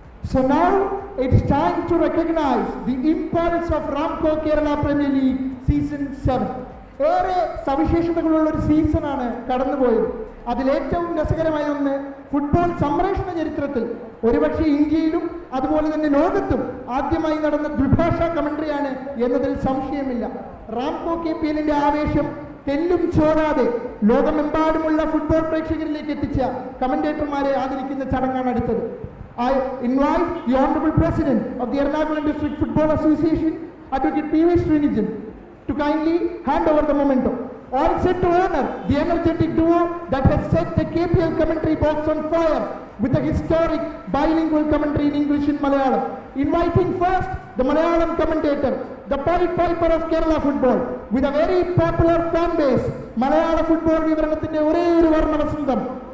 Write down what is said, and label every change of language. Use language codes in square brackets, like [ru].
[en] So now it's time to recognize the impulse of Ramco Kerala Premier League Season 7. [ml] ഏറെ സവിശേഷതകളുള്ള ഒരു സീസണാണ് കടന്നുപോയത്. അതിലേറ്റവും രസകരമായ ഒന്ന്, ഫുട്ബോൾ സംരക്ഷണ ചരിത്രത്തിൽ ഒരുപക്ഷെ ഇന്ത്യയിലും അതുപോലെ തന്നെ ലോകത്തും ആദ്യമായി നടന്ന ദ്വിഭാഷാ കമന്ററിയാണ് എന്നതിൽ സംശയമില്ല. റാംകോ KPLന്റെ ആവേശം തെല്ലും ചോടാതെ ലോകമെമ്പാടുമുള്ള ഫുട്ബോൾ പ്രേക്ഷകരിലേക്ക് എത്തിച്ച കമന്റേറ്റർമാരെ ആദരിക്കുന്ന ചടങ്ങാണ് അടുത്തത്. [en] I invite the Honorable President of the Ernakulam District Football Association, Advocate P.V. Srinijan, to kindly hand over the memento. All set to honor the energetic duo that has set the KPL commentary box on fire with a historic bilingual commentary in English and Malayalam. Inviting first the Malayalam commentator, the Pied Piper of Kerala football, with a very popular fan base. [ml] Malayalam football വിവരണത്തിന്റെ ഒരേ ഒരു വർണ്ണവസന്തം.